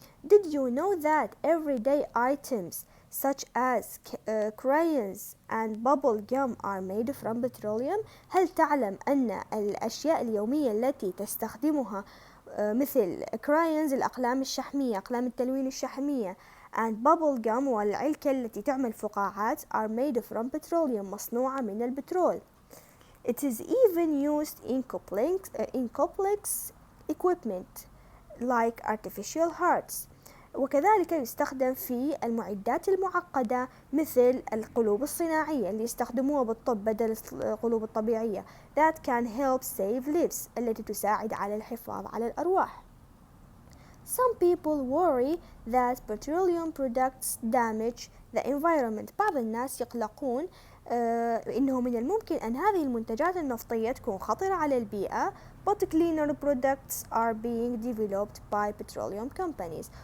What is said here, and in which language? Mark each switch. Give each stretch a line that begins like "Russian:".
English: Did you know that everyday items such as crayons and bubble gum are made from petroleum؟
Arabic: هل تعلم أن الأشياء اليومية التي تستخدمها مثل
English: crayons
Arabic: الأقلام الشحمية، أقلام التلوين الشحمية،
English: and bubble gum
Arabic: والعلكة التي تعمل فقاعات
English: are made from petroleum
Arabic: مصنوعة من البترول.
English: It is even used in complex equipment like artificial hearts.
Arabic: وكذلك يستخدم في المعدات المعقدة مثل القلوب الصناعية اللي يستخدموها بالطب بدل القلوب الطبيعية
English: that can help save lives
Arabic: التي تساعد على الحفاظ على الأرواح.
English: Some people worry that petroleum products damage the environment.
Arabic: بعض الناس يقلقون إنه من الممكن أن هذه المنتجات النفطية تكون خطرة على البيئة.
English: But cleaner products are being developed by petroleum companies.